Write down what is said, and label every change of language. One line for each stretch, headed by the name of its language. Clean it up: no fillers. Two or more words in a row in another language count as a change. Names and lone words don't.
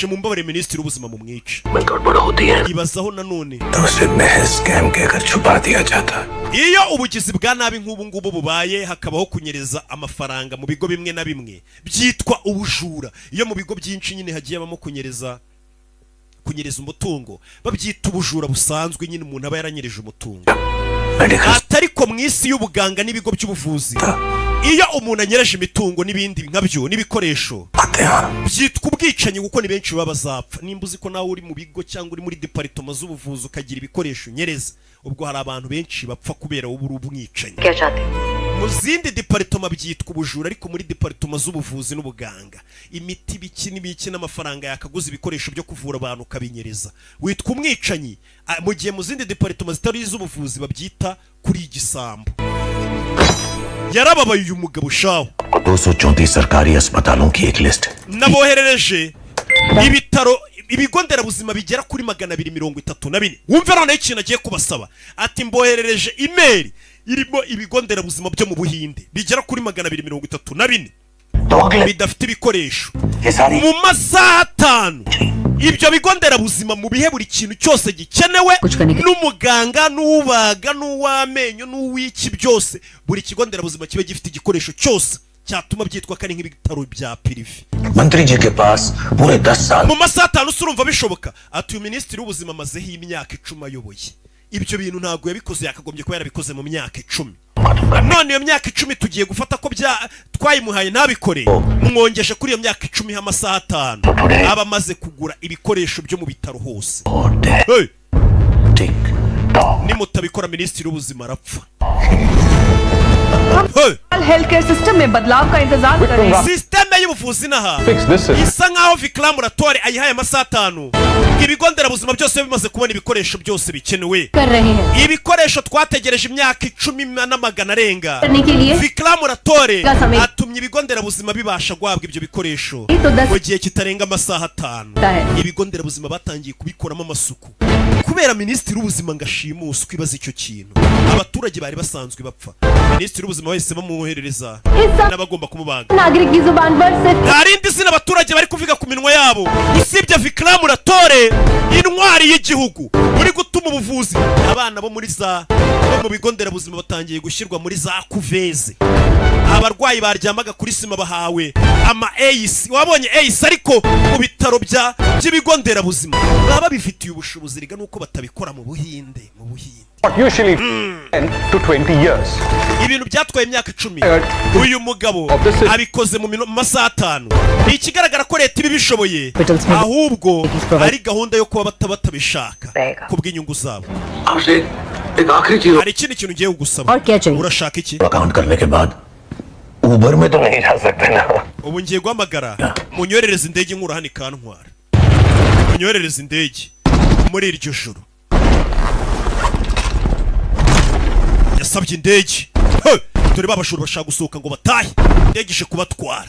Kinyarwanda: Mumbabarire minisitiri w'ubuzima mu mwice. Ibazaho nanone iyo ubugizi bwa nabi nk'ubu ngubu bubaye, hakabaho kunyereza amafaranga mu bigo bimwe na bimwe byitwa ubujura. Iyo mu bigo byinshi nyine hagiye bamo kunyereza umutungo, babyita ubujura busanzwe, nyine umuntu aba yaranyereje umutungo. Atariko mu isi y'ubuganga n'ibigo by'ubuvuzi, iyo umuntu anyereje imitungo n'ibindi nkabyo n'ibikoresho,
Hindi: जाते हैं
Kinyarwanda: byitwa ubwicanyi kuko ni benshi baba bazapfa. Nimba uzi ko nawe uri mu bigo cyangwa uri muri department z'ubuvuzi ukagira ibikoresho nyereza, ubwo hari abantu benshi bapfa kubera wowe uri umwicanyi.
Hindi: क्या चाहते हो?
Kinyarwanda: Mu zindi department byitwa ubujura, ariko muri department z'ubuvuzi n'ubuganga imiti biki n'ibiki n'amafaranga yakaguza ibikoresho byo kuvura abantu kabinyereza witwa umwicanyi. Mu gihe mu zindi department zitari iz'ubuvuzi babyita kuri igisambo. Yarababaye uyu mugabo shaho.
Hindi: 234 सरकारी अस्पतालों की एक लिस्ट
Kinyarwanda: Naboherereje ibitaro ibigo nderabuzima bigera kuri 234. Wumve none ikintu agiye kubasaba. Ati mboherereje email irimo ibigo nderabuzima byo mu Buhinde bigera kuri 234 bidafite ibikoresho. Mu masaha 5 ibyo bigo nderabuzima mu bihe buri kintu cyose gikenewe n'umuganga n'ubaga n'uwamenyo n'uwiki byose, buri kigo nderabuzima kibe gifite igikoresho cyose cyatuma byitwa kari nk'ibitaro bya privé.
Hindi: मंत्री जी के पास पूरे 10 साल
Kinyarwanda: Mu masaha 5 urumva bishoboka. Ati uyu minisitiri w'ubuzima amazeho imyaka 10 ayoboye ibyo bintu, ntabwo yabikoze, yakagombye ko yarabikoze mu myaka 10. None iyo myaka 10 tugiye gufata ko twayimuhaye ntabikore, mwongeje kuri iyo myaka 10 h'amasaha 5 aba maze kugura ibikoresho byo mu bitaro hose. Hey! Nimutabikora minisitiri w'ubuzima arapfa.
English: health care system
Hindi: में बदलाव का इंतजार कर रहे हैं।
Kinyarwanda: Systeme y'ubuvuzi naha isa nkaho Vikramuratori ayihaye amasaha 5 ibigo nderabuzima byose bimaze kubona ibikoresho byose bikenewe. Ibikoresho twategereje imyaka 10 n'amagana arenga. Vikramuratori atumye ibigo nderabuzima bibasha guhabwa ibyo bikoresho mu gihe kitarenga amasaha 5. Ibigo nderabuzima batangiye kubikoramo amasuku kubera minisitiri w'ubuzima ngashimuswe ibaza icyo kintu. Abaturage bari basanzwe bapfa, minisitiri w'ubuzima wese bamuherereza n'abagomba kumubaga.
Hindi: नागरिक की जुबान पर से
Kinyarwanda: Ntarindi zina abaturage bari kuvuga ku minwa yabo usibye Vikramuratori, intwari y'igihugu uri gutuma ubuvuzi. Abana bo mu bigo nderabuzima batangiye gushyirwa muri za kuveze. Abarwayi baryamaga kuri sima bahawe ama AIS. Wabonye AIS ariko mu bitaro by'ibigo nderabuzima baba bifitiye ubushobozi riga nuko batabikora mu Buhinde.
English: Usually 10 to 20 years.
Kinyarwanda: Ibintu byatwaye imyaka 10 uyu mugabo abikoze mu masaha 5. Ikigaragara ko leta ibishoboye, ahubwo ari gahunda yo kuba batabishaka kubw'inyungu zabo. Hari ikindi kintu ngiye kugusaba. Urashaka iki?
Hindi: अकाउंट करने के बाद उबर में तो नहीं जा सकते ना.
Kinyarwanda: Ubu ngiye guhamagara munyorereza indege nkura hano ikantwara. Munyorereza indege muri iryo joro. Yasabye indege. Dore babashuru bashaka gusohoka ngo batahe. Ndegishe kubatwara.